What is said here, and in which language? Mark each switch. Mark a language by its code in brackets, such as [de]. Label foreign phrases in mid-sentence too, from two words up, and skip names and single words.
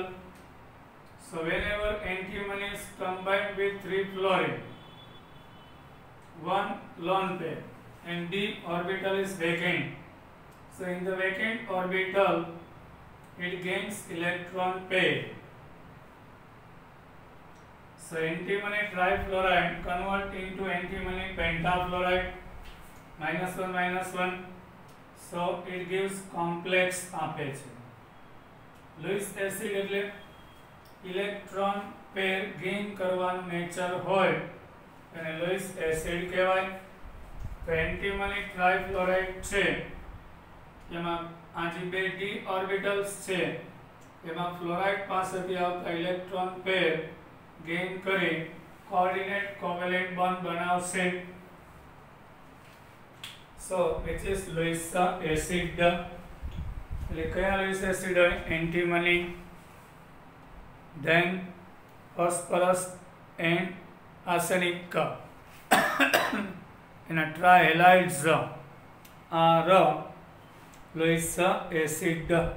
[en] So whenever antimony is combined with 3 fluorine, 1 lone pair and d orbital is vacant, so in the vacant orbital it gains electron pair. So antimony trifluoride convert into antimony pentafluoride, -1 so it gives complex [gu] આપે છે. [en] Lewis acid [gu] એટલે [en] electron pair gain [gu] કરવાનું નેચર હોય એને [en] Lewis acid [gu] કહેવાય. તો [en] antimony trifluoride [gu] છે એમાં આ જે બે [en] d orbitals [gu] છે એમાં ફ્લોરાઇડ પાસેથી આવતા [en] electron pair gain [gu] કરી [en] coordinate covalent bond [gu] બનાવશે. [en] So which is Lewis acid? [gu] એટલે કયા [en] Lewis acid [gu] હોય? [en] Antimony, then phosphorus and arsenic. And trihalides are Lewis acid.